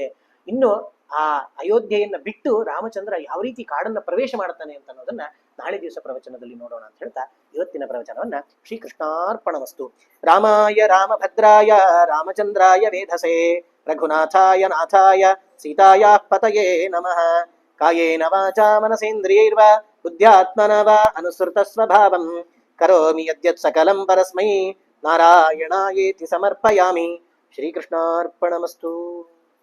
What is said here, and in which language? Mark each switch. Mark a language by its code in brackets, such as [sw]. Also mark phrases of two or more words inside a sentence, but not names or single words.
[kn] ಇನ್ನು ಆ ಅಯೋಧ್ಯೆಯನ್ನ ಬಿಟ್ಟು ರಾಮಚಂದ್ರ ಯಾವ ರೀತಿ ಕಾಡನ್ನ ಪ್ರವೇಶ ಮಾಡ್ತಾನೆ ಅಂತ ಅನ್ನೋದನ್ನ ನಾಳೆ ದಿವಸ ಪ್ರವಚನದಲ್ಲಿ ನೋಡೋಣ ಅಂತ ಹೇಳ್ತಾ ಇವತ್ತಿನ ಪ್ರವಚನವನ್ನ ಶ್ರೀಕೃಷ್ಣಾರ್ಪಣಮಸ್ತು. [sa] ರಾಮಾಯ ರಾಮಭದ್ರಾಯ ರಾಮಚಂದ್ರಾಯ ವೇಧಸೆ ರಘುನಾಥಾಯ ನಾಥಾಯ ಸೀತಾಯಾ ಪತಯೇ ನಮಃ. ಕಾಯೇನ ವಾಚಾ ಮನಸೇಂದ್ರಿಯೈರ್ವಾ ಬುದ್ಧ್ಯಾತ್ಮನಾ ವಾ ಅನುಸೃತ ಸ್ವಭಾವಂ ಕರೋಮಿ ಯದ್ಯತ್ ಸಕಲಂ ಪರಸ್ಮೈ ನಾರಾಯಣಾಯೇತಿ ಸಮರ್ಪಯಾಮಿ. ಶ್ರೀಕೃಷ್ಣಾರ್ಪಣಮಸ್ತು.